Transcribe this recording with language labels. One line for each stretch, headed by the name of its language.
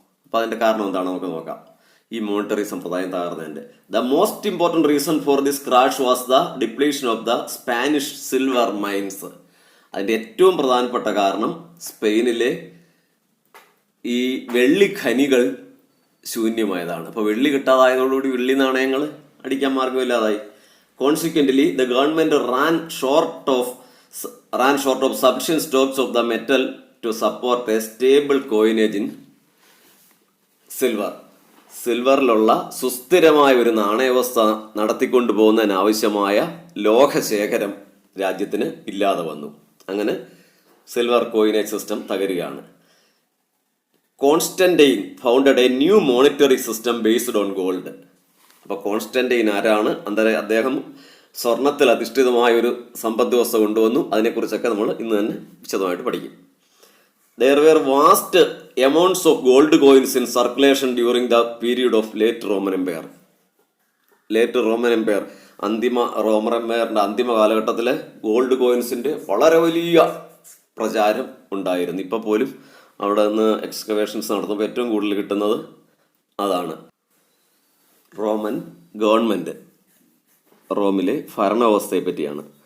Malayalam: അപ്പോൾ അതിൻ്റെ കാരണം എന്താണ് നമുക്ക് നോക്കാം. ഈ മോണിറ്ററി സമ്പ്രദായം തകർന്നതിൻ്റെ
English: The most important reason for this crash was the depletion of the Spanish silver mines.
Malayalam: അതിൻ്റെ ഏറ്റവും പ്രധാനപ്പെട്ട കാരണം സ്പെയിനിലെ ഈ വെള്ളി ഖനികൾ ശൂന്യമായതാണ്. അപ്പോൾ വെള്ളി കിട്ടാതായതോടുകൂടി വെള്ളി നാണയങ്ങൾ അടിക്കാൻ മാർഗമില്ലാതായി.
English: Consequently, the government ran short of sufficient stocks of the metal to support a stable coinage in silver.
Malayalam: സിൽവറിലുള്ള സുസ്ഥിരമായ ഒരു നാണയവ്യവസ്ഥ നടത്തിക്കൊണ്ടു പോകുന്നതിനാവശ്യമായ ലോഹശേഖരം രാജ്യത്തിന് ഇല്ലാതെ വന്നു. അങ്ങനെ silver coinage system തകരുകയാണ്.
English: Constantine founded a new monetary system based on gold.
Malayalam: അപ്പോൾ കോൺസ്റ്റന്റൈൻ ആരാണ്? അദ്ദേഹം സ്വർണത്തിൽ അധിഷ്ഠിതമായ ഒരു സമ്പദ് വ്യവസ്ഥ കൊണ്ടുവന്നു. അതിനെക്കുറിച്ചൊക്കെ നമ്മൾ ഇന്ന് തന്നെ വിശദമായിട്ട് പഠിക്കും.
English: There were vast amounts of gold coins in circulation during the period of late Roman Empire.
Malayalam: Late Roman Empire, Roman എംപയറിൻ്റെ അന്തിമ കാലഘട്ടത്തിലെ ഗോൾഡ് കോയിൻസിൻ്റെ വളരെ വലിയ പ്രചാരം ഉണ്ടായിരുന്നു. ഇപ്പോൾ പോലും അവിടെ നിന്ന് എക്സ്കവേഷൻസ് നടത്തുമ്പോൾ ഏറ്റവും കൂടുതൽ കിട്ടുന്നത് അതാണ്. റോമൻ ഗവൺമെൻറ്, റോമിലെ ഭരണവ്യവസ്ഥയെ പറ്റിയാണ്.